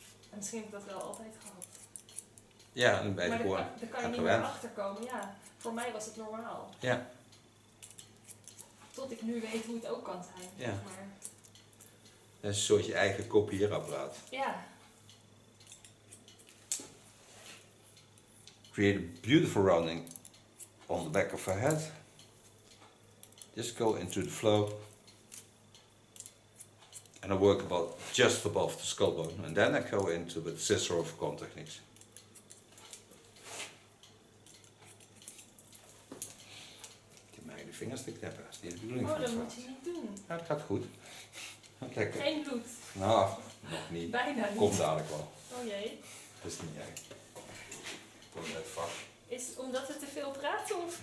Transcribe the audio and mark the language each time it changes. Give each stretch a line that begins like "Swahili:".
Dutch: En misschien heb ik dat wel altijd gehad. Ja, dan ben je gewoon daar kan je niet meer achter komen. Ja, voor mij was het normaal. Ja. Tot ik nu weet hoe het ook kan zijn. Ja. Zeg maar. Dat is een soort je eigen kopieerapparaat. Ja.
English: Create a beautiful rounding on the back of her head. Just go into the flow. And I work about just above the skull bone. And then I go into the scissor of comb techniques.
Dutch: Ik heb mijn vingers te knippen. Dat is niet de bedoeling van dat moet je niet doen. Ja, dat gaat goed. Lekker. Geen bloed. Nou, nog niet. Bijna niet. Komt dadelijk wel. Oh jee. Dat is niet erg. Komt uit het vak. Is het omdat we te veel praten of